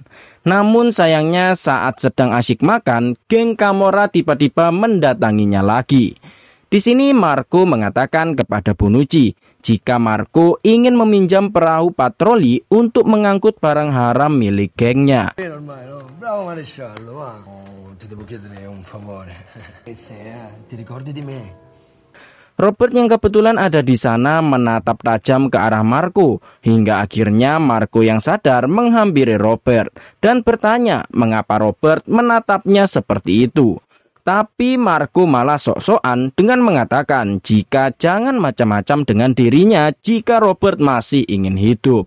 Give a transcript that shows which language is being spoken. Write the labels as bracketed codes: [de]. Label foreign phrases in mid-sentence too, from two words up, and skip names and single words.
[id] Namun sayangnya saat sedang asyik makan, geng Camorra tiba-tiba mendatanginya lagi. Di sini Marco mengatakan kepada Bonucci jika Marco ingin meminjam perahu patroli untuk mengangkut barang haram milik gengnya. [it] Bravo maresciallo, va. Ti devo chiedere un favore. Ti ricordi di me? [id] Robert yang kebetulan ada di sana menatap tajam ke arah Marco hingga akhirnya Marco yang sadar menghampiri Robert dan bertanya mengapa Robert menatapnya seperti itu. Tapi Marco malah sok-sokan dengan mengatakan jika jangan macam-macam dengan dirinya jika Robert masih ingin hidup.